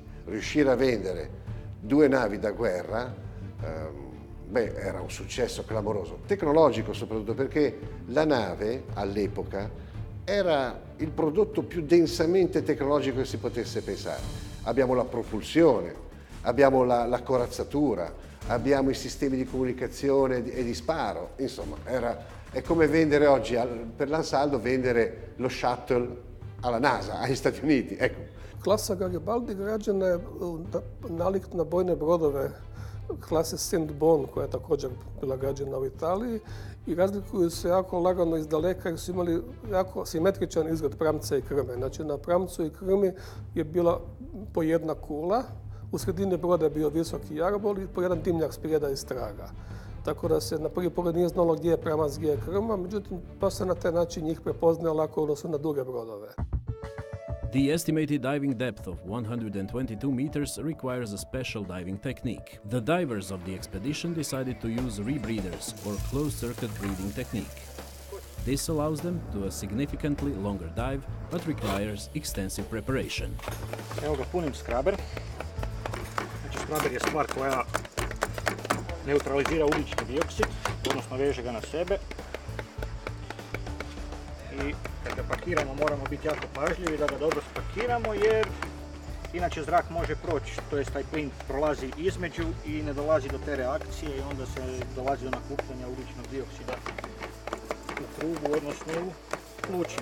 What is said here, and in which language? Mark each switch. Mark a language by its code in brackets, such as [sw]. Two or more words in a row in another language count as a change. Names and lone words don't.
[it] Riuscire a vendere 2 navi da guerra, era un successo clamoroso, tecnologico soprattutto perché la nave all'epoca era il prodotto più densamente tecnologico che si potesse pensare. Abbiamo la propulsione, abbiamo la corazzatura, abbiamo i sistemi di comunicazione e di sparo, insomma è come vendere oggi per l'Ansaldo, vendere lo shuttle alla NASA, agli Stati Uniti, ecco. [hr] Klasa Garibaldi građena je nalik na bojne brodove klase Saint-Bon, koja je također bila građena u Italiji i razlikuju se jako lagano iz daleka jer su imali jako simetričan izgled pramca i krme. Znači na pramcu i krmi je bila po jedna kula, u sredini broda je bio visoki jarbol i po jedan dimnjak sprijeda i straga. Tako da se na prvi pogled nije znalo gdje je pramac, gdje je krma, međutim pa se na taj način njih prepoznaje lako odnosno na duge brodove. [en] The estimated diving depth of 122 meters requires a special diving technique. The divers of the expedition decided to use rebreathers, or closed-circuit breathing technique. This allows them to a significantly longer dive, but requires extensive preparation. [hr] Evo ga, punim skraber. Znači, skraber je stvar koja neutralizira ugljični dioksid, odnosno veže ga na sebe. I kad ga pakiramo moramo biti jako pažljivi da ga dobro spakiramo jer inače zrak može proći, to jest taj plin prolazi između i ne dolazi do te reakcije i onda se dolazi do nakupljanja ugljičnog dioksida u trubu, odnosno u plućima.